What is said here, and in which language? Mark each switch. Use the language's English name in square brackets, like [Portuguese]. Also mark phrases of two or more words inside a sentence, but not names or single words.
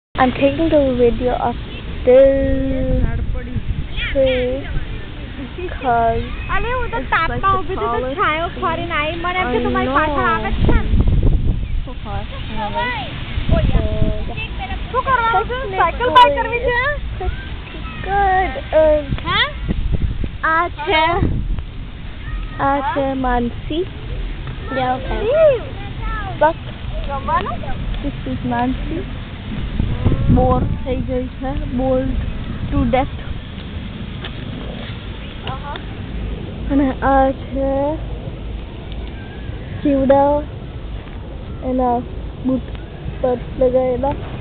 [English] I'm taking a video of this tree because [Gujarati] અલે હું તો તાપમાં ઊભી તો છાયો ફરીને આવી મને એમ કે તમારી પાછળ આવે છે [English] so far. [Gujarati] શું કરવાનું છે સાયકલ બાય કરવી છે [English] Good. હે [Gujarati] આ છે માનસી. [English] Yeah, okay. But [Gujarati] રમવાનું [English] this is Nancy. [Gujarati] બોર થઈ ગઈ છે, [English] bored to death. [Gujarati] અને આ છે ચીવડા એના બૂટ પર લગાવેલા.